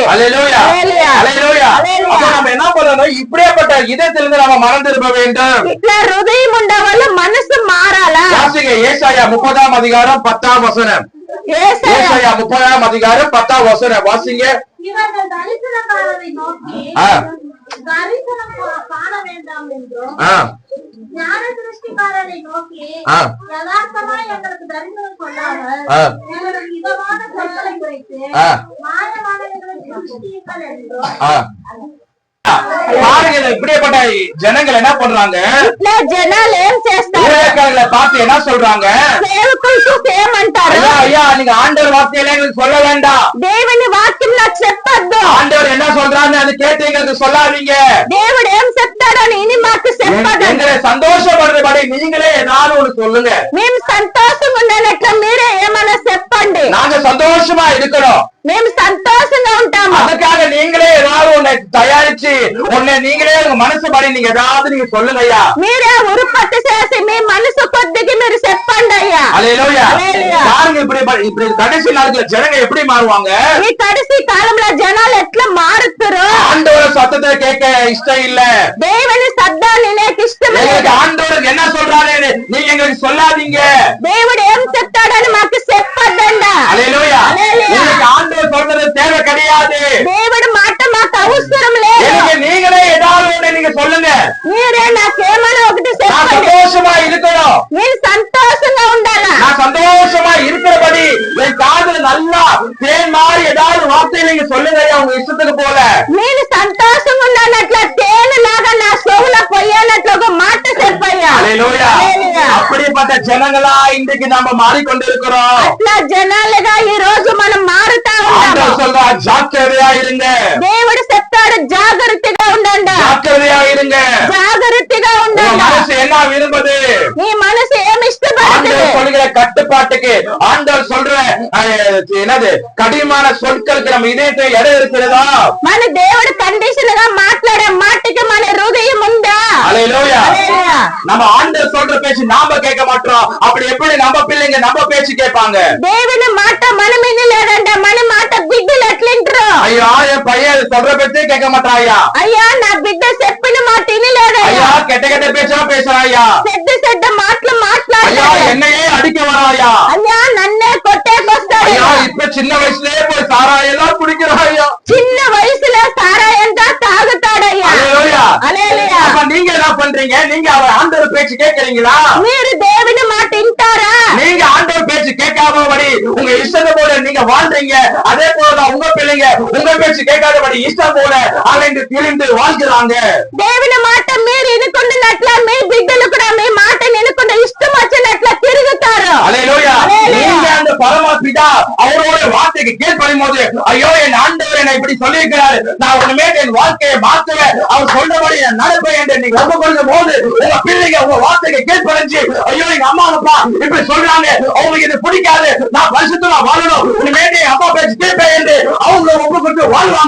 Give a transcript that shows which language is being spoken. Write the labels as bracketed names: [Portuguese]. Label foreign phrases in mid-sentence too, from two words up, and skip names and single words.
[Tamil] அல்லேலூயா. அல்லேலூயா. அல்லேலூயா. அல்லேலூயா. அப்ப நம்ம என்ன பண்ணணும், இப்படியாப்பட்ட இதயத்திலிருந்து நம்ம மனம் திரும்ப வேண்டும். [Telugu] ఇట్లా హృదయం ఉండే వాళ్ళ మనసు మారాలా. [Tamil] வாசிங்க ஏசாயா 30ஆம் அதிகாரம் 10ஆம் வசனம். యేసయ్య ஏசாயா 30ஆம் அதிகாரம் 10ஆம் வசனம் வாசிங்க. இவர்கள் தரிசனக்காரரை நோக்கி ஆ. தரிசனம் காண வேண்டாம் என்றும் ஆ, ஞான திருஷ்டிக்காரரை நோக்கி ஆ, யதார்த்தமாய் எங்களுக்கு தரிசனம் கொள்ளாமல் ஆ, எங்களுக்கு இதமான சொற்களை குறைத்து ஆ, மாயமானவர்களை சிருஷ்டியுங்கள் என்றும் ஆ. பாருங்க இந்த இப்படியாப்பட்ட ஜனங்கள் என்ன பண்றாங்க, [Telugu] ఇట్లా జనాలు ఏం చేస్తారు, [Tamil] ஊழியக்காரர்களை பார்த்து என்ன சொல்றாங்க, [Telugu] సేవకులు చూసి ఏమంటారు, [Tamil] ஐயா ஐயா நீங்க ஆண்டவர் வார்த்தையில எங்களுக்கு சொல்ல வேண்டாம், [Telugu] దేవుని వాక్యం నాకు చెప్పొద్దు, [Tamil] ஆண்டவர் என்ன சொல்றாங்க அது கேட்டு எங்களுக்கு சொல்லாதீங்க, [Telugu] దేవుడు ఏం చెప్తాడని ఇని మాకు చెప్పదు, [Tamil] எங்களை சந்தோஷப்படுறபடி நீங்களே ஏதாவது ஒண்ணு சொல்லுங்க, [Telugu] మేము సంతోషంగా ఉండేనట్ల మీరే ఏమైనా చెప్పండి, [Tamil] நாங்க சந்தோஷமா இருக்கணும், [Telugu] మేము సంతోషంగా ఉంటాము, [Tamil] அதுக்காக நீங்களே ஏதாவது ஒண்ணு உன்னை தயாரிச்சு உன்னை நீங்களே உங்க மனசு படி நீங்க ஏதாவது நீங்க சொல்லுங்க ஐயா. [Telugu] మీరే ఉరుపత్తి చేసి మీ మనసు కొద్దికి మీరు చెప్పండి అయ్యా. [Tamil] அல்லேலூயா. அல்லேலூயா. பாருங்க இப்படி கடைசி நாட்கள்ல ஜனங்க எப்படி மாறுவாங்க. [Telugu] ఈ కడిసి కాలంలో జనాలు ఎట్లా మారుతారు. [Tamil] ஆண்டவர் சத்தத்தை கேட்க இஷ்டம் இல்ல. [Telugu] దేవుని శబ్దాన్ని నీకు ఇష్టమే. [Tamil] எங்களுக்கு ஆண்டவர் என்ன சொல்றாரு நீங்க எங்களுக்கு சொல்லாதீங்க. [Telugu] దేవుడు ఏం చెప్తాడని మాకు చెప్పొద్దండ. [Tamil] அல்லேலூயா. அல்லேலூயா. உங்களுக்கு ஆண்டவர் சொல்றது தேவை கிடையாது. [Telugu] దేవుడి మాట మాకు అవసరం లేదు. [Tamil] எனக்கு நீங்களே ஏதாவது ஒண்ணு நீங்க சொல்லுங்க. [Telugu] మీరే నాకేమైనా ఒకటి நான் చెప్పండి. [Tamil] சந்தோஷமா இருக்கணும். [Telugu] నేను సంతోషంగా ఉండాలా. [Tamil] நான் சந்தோஷமா இருக்கிறபடி என் காதுல நல்லா தேன் மாதிரி ஏதாவது வார்த்தை நீங்க சொல்லுங்க ஐயா, உங்க இஷ்டத்துக்கு போல. [Telugu] నేను సంతోషంగా ఉన్నానట్ల తేనెలాగా నా చెవులో పోయేనట్లు ఒక మాట చెప్పయ్యా. [Tamil] அல்லேலூயா. அல்லேலூயா. அப்படிப்பட்ட ஜனங்களா இன்றைக்கு நாம மாறிக்கொண்டிருக்கிறோம். అట్లా జనాలుగా ఈ రోజు మనం మారుతా ఉన్నాము. ஆண்டவர் சொல்றா ஜாக்கிரதையா இருங்க. [Telugu] దేవుడు చెప్తాడు జాగ్రత్తగా ఉండండి. [Tamil] ஜாக்கிரதையா இருங்க. [Telugu] జాగ్రత్తగా உங்க ఉండండి. [Tamil] மனசு என்ன விரும்புது? [Telugu] నీ మనసు ఏమి ఇష్టపడుతుంది? [Tamil] ஆண்டவர் சொல்லுகிற கட்டுப்பாட்டுக்கு ஆண்டவர் சொல்ற என்னது கடினமான சொற்களுக்கு நம்ம இதயத்தை இடம் இருக்கிறதா? [Telugu] మన దేవుడు కండిషన్ గా మాట్లాడే మాటకి మన హృదయం ఉందా? [Tamil] அல்லேலூயா. அல்லேலூயா. நம்ம ஆண்டவர் சொல்ற பேச்சு நாம கேட்க மாட்டோம். அப்படி எப்படி நம்ம பிள்ளைங்க நம்ம பேச்சு கேட்பாங்க? [Telugu] దేవుని మాట మనం వినలేదంట. మన మాట బిడ్డలు ఎట్లింటారు? [Tamil] ஐயா என் பையன் சொல்ற பேச்சே கேட்க மாட்டான் ஐயா. [Telugu] అయ్యా నా బిడ్డ చెప్పిన మాట వినలేదయ్యా. [Tamil] ஐயா கெட்ட கெட்ட பேச்சா பேசுறான் ஐயா. [Telugu] చెడ్డ చెడ్డ మాటలు ஐயா మాట్లాడాడు. [Tamil] என்னையே அடிக்க வரான் ஐயா. [Telugu] అయ్యా నన్నే కొట్టేకొస్తాడు. [Tamil] ஐயா இப்ப சின்ன வயசுலயே போய் சாராயெல்லாம் குடிக்கிறான் ஐயா. [Telugu] చిన్న వయసులో సారాయంతా తాగుతాడయ్యా. [Tamil] அல்லேலூயா. [Telugu] హల్లెలూయా. [Tamil] அப்ப நீங்க என்ன பண்றீங்க? நீங்க அவர் ஆண்டவர் பேச்சு கேட்கறீங்களா? [Telugu] మీరు దేవుని మాట వింటారా? [Tamil] நீங்க ஆண்டவர் பேச்சு கேட்காதபடி உங்க இஷ்டத்தை போல நீங்க வாழ்றீங்க. அதே போலதான் உங்க பிள்ளைங்க உங்க பேச்சு கேட்காதபடி இஷ்டம் போல அலைந்து திரிந்து வாழ்கிறாங்க. [Telugu] దేవుని మాట మీరు వినుకున్నట్ల మీ బిడ్డలు కూడా మీ మాట వినుకున్న ఇష్టం వచ్చినట్ల తిరుగుతారు. [Tamil] அல்லேலூயா. அல்லேலூயா. நீங்க அந்த பரமபிதா அவரோட வார்த்தைக்கு கீழ்ப்படியும் போது ஐயோ என் ஆண்டவர் என்னை இப்படி சொல்லியிருக்கிறாரு, நான் ஒண்ணுமே என் வாழ்க்கையை மாத்துவேன், அவர் சொல்றபடி நான் நடப்பேன் என்று நீங்க ஒப்பு கொடுக்கும் போது உங்க பிள்ளைங்க உங்க வார்த்தைக்கு கீழ்ப்படிஞ்சு ஐயோ எங்க அம்மா அப்பா இப்படி சொல்றாங்க, அவங்களுக்கு இது பிடிக்காது, நான் பரிசுத்தமா வாழணும், இனிமே என் அப்பா பேச்சு கேட்பேன் என்று அவங்க ஒப்பு கொடுத்து வாழ்வாங்க.